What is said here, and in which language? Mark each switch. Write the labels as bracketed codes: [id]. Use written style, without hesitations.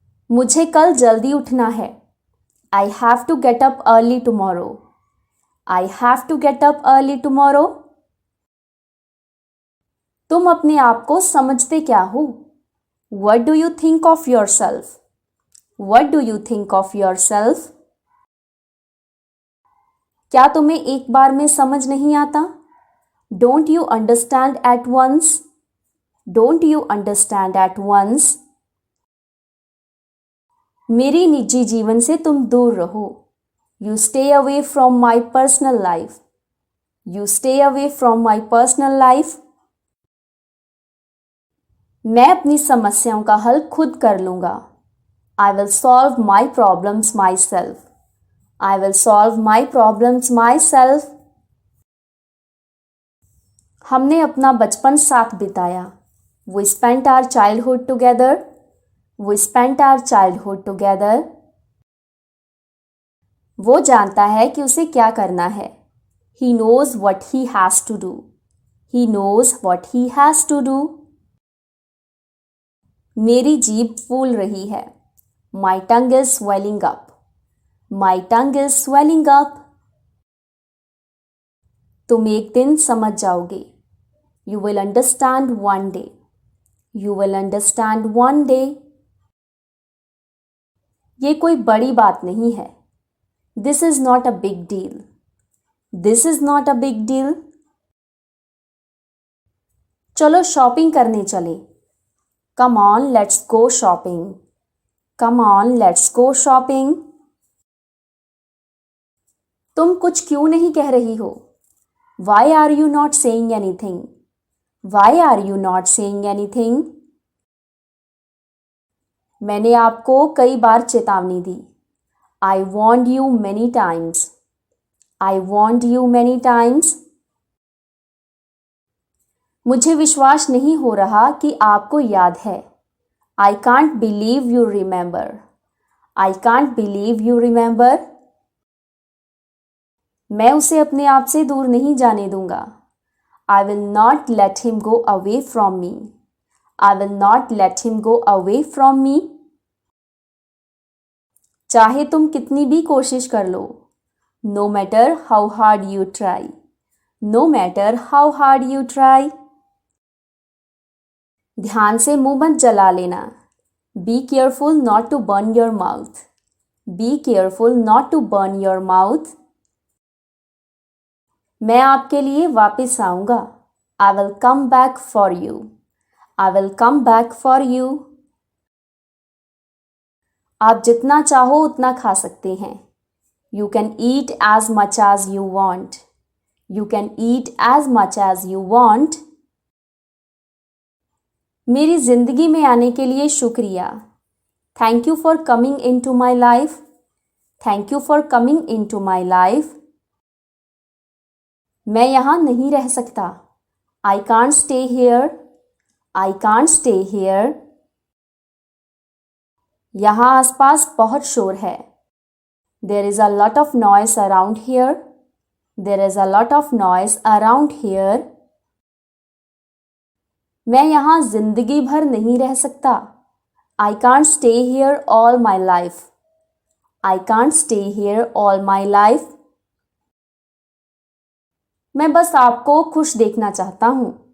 [hi] मुझे कल जल्दी उठना है. [en] I have to get up early tomorrow. I have to get up early tomorrow. [hi] तुम अपने आप को समझते क्या हो? [en] What do you think of yourself? What do you think of yourself? [hi] क्या तुम्हें एक बार में समझ नहीं आता? [en] Don't you understand at once? Don't you understand at once? [hi] मेरी निजी जीवन से तुम दूर रहो. [en] You stay away from my personal life. You stay away from my personal life. [hi] मैं अपनी समस्याओं का हल खुद कर लूंगा. [en] I will solve my problems myself. I will solve my problems myself. [hi] हमने अपना बचपन साथ बिताया. [en] We spent our childhood together. We spent our childhood together. [hi] वो जानता है कि उसे क्या करना है. [en] He knows what he has to do. He knows what he has to do. [hi] मेरी जीभ फूल रही है. [en] My tongue is swelling up. My tongue is swelling up. [hi] तुम एक दिन समझ जाओगे. [en] You will understand one day. You will understand one day. [hi] ये कोई बड़ी बात नहीं है. [en] This is not a big deal. This is not a big deal. [hi] चलो शॉपिंग करने चले. [en] Come on, let's go shopping. Come on, let's go shopping. [hi] तुम कुछ क्यों नहीं कह रही हो? [en] Why are you not saying anything? Why are you not saying anything? [hi] मैंने आपको कई बार चेतावनी दी. [en] I warned you many times. I warned you many times. [hi] मुझे विश्वास नहीं हो रहा कि आपको याद है. [en] I can't believe you remember. I can't believe you remember. [hi] मैं उसे अपने आप से दूर नहीं जाने दूंगा. [en] I will not let him go away from me. I will not let him go away from me. [hi] चाहे तुम कितनी भी कोशिश कर लो. [en] No matter how hard you try. No matter how hard you try. [hi] ध्यान से मुंह मत जला लेना. [en] Be careful not to burn your mouth. Be careful not to burn your mouth. [hi] मैं आपके लिए वापस आऊंगा. [en] I will come back for you. I will come back for you. [hi] आप जितना चाहो उतना खा सकते हैं. [en] You can eat as much as you want. You can eat as much as you want. [hi] मेरी जिंदगी में आने के लिए शुक्रिया. [en] Thank you for coming into my life. Thank you for coming into my life. [hi] मैं यहाँ नहीं रह सकता. [en] I can't stay here. I can't stay here. [hi] यहाँ आसपास बहुत शोर है. [en] There is a lot of noise around here. There is a lot of noise around here. [hi] मैं यहाँ जिंदगी भर नहीं रह सकता. [en] I can't stay here all my life. I can't stay here all my life. [hi] मैं बस आपको खुश देखना चाहता हूँ.